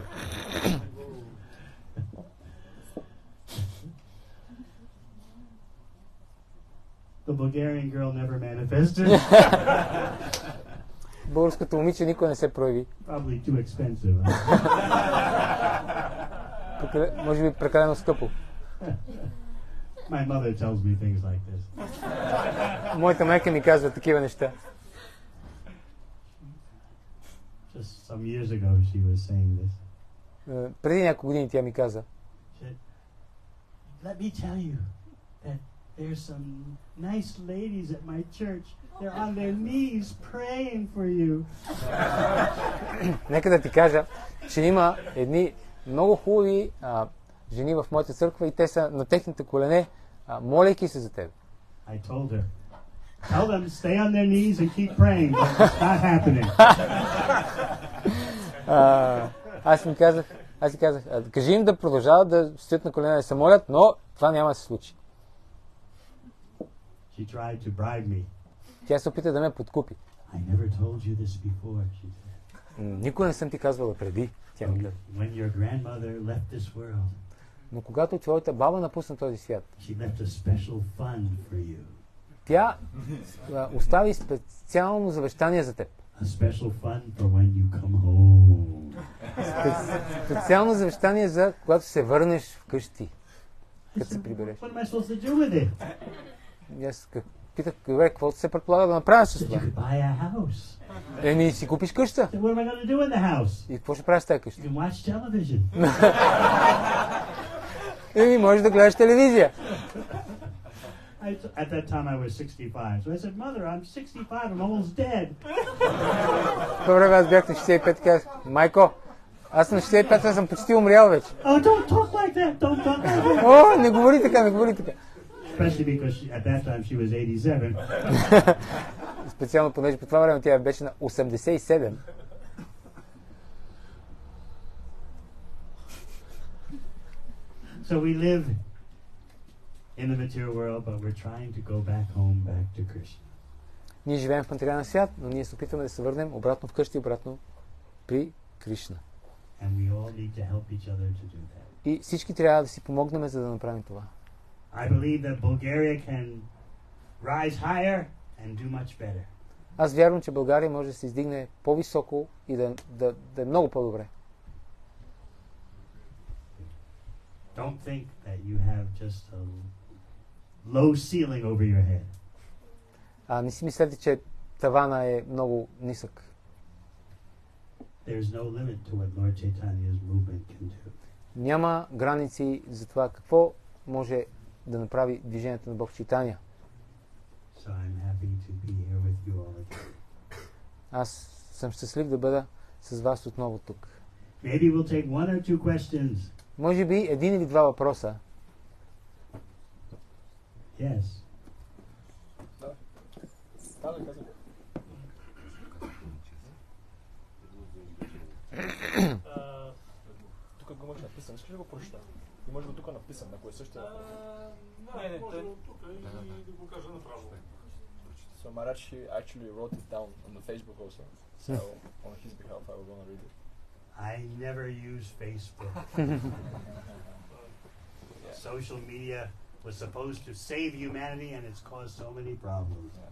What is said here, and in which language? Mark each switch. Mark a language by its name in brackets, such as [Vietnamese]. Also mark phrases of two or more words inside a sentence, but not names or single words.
[English] The Bulgarian girl never manifested. [Bulgarian] Българското момиче никой не се прояви. [English] Probably too expensive. [Bulgarian] Може би прекалено скъпо. [English] My mother tells me things like this. [Bulgarian] Моята майка ми казва такива неща. [English] Just some years ago she was saying this. [Bulgarian] Преди няколко години тя ми каза. [English] Let me tell you that there's some nice ladies at my church. They're on their knees praying for you. [Bulgarian] Нека да ти кажа, че има едни много хубави жени в моята църква и те са на техните колене, молейки се за теб. [English] I told her, tell them stay on their knees and keep praying, but it's not happening. [Bulgarian] Аз им казах, кажи им да продължават да стоят на колене да се молят, но това няма да се случи. [English] She tried to bribe me. [Bulgarian] Тя се опита да ме подкупи. [English] I never told you this before, she said. [Bulgarian] Никога не съм ти казвала преди, тя ми каза. [English] When your grandmother left this world, [Bulgarian] Но когато твоята баба напусна този свят, [English] she left a special fund for you. [Bulgarian] Тя остави специално завещание за теб. [English] A special fund for when you come home. [Bulgarian] Специално завещание за когато се върнеш вкъщи, като се прибереш. [English] What am I supposed to do with it? [Bulgarian] И аз питах, какво се предполага да направя с това? [English] You could buy a house. [Bulgarian] Еми, си купиш къща. [English] So what am I going to do in the house? [Bulgarian] И какво ще правиш с тази къща? [English] You can watch television. [Bulgarian] Еми, можеш да гледаш телевизия. [English] At that time I was 65. So I said, Mother, I'm 65. I'm almost dead. [Bulgarian] Това време аз бях на 65 и казах, майко, Аз на 65 съм почти умрял вече. [English] Oh, don't talk like that. Don't talk like that. [Bulgarian] О, не говори така, не говори така. [English] Especially because at that time she was 87. [Bulgarian] Специално понеже по това време тя беше на 87. [English] So we live in the material world, but we're trying to go back home, back to Krishna. [Bulgarian] Ние живеем в материален свят, но ние се опитваме да се върнем обратно вкъщи, обратно при Кришна. [English] And we all need to help each other to do that. [Bulgarian] И всички трябва да си помогнем, за да направим това. [English] I believe that Bulgaria can rise higher and do much better. [Bulgarian] Аз вярвам, че България може да се издигне по-високо и да е много по-добре. [English] Don't think that you have just a low ceiling over your head. [Bulgarian] Не си мислете, че тавана е много нисък. [English] There's no limit to what Lord Chaitanya's movement can do. [Bulgarian] Няма граници за това какво може да направи движението на Бог Чайтания. [English] So I'm happy to be here with you all again. [Bulgarian] Аз съм щастлив да бъда с вас отново тук. [English] Maybe we'll take one or two questions. [Bulgarian] Може би един или два въпроса. [English] Yes. [Bulgarian] Тук го имаш написан. Искаш ли го прочета? Имаш го тук написан, ако е същия въпрос. Не, може тук и да го кажа направо. [English] So Marachi actually wrote it down on the Facebook also. So on his behalf I will gonna read it. I never use Facebook. Social media was supposed to save humanity and it's caused so many problems.